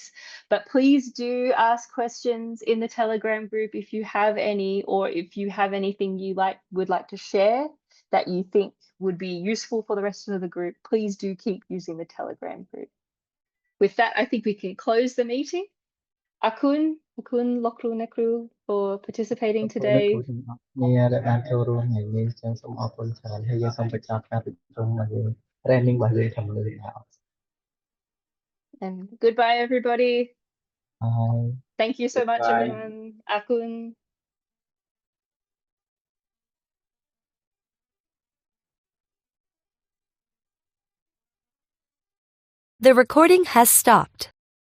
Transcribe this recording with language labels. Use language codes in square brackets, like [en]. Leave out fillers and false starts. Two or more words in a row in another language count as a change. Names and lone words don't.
[en] But please do ask questions in the Telegram group if you have any, or if you have anything you would like to share that you think would be useful for the rest of the group. Please do keep using the Telegram group. With that, I think we can close the meeting. [km] អរគុណ លោកគ្រូ អ្នកគ្រូ for participating today. មានដែលបានចូលរួមថ្ងៃនេះអញ្ចឹងសូមអរគុណច្រើនហើយយើងសូមបញ្ចប់ការប្រជុំរបស់យើង training របស់យើងខាងលើនេះ [en] And goodbye, everybody. Bye. Thank you so much, Goodbye. everyone. Akun. The recording has stopped.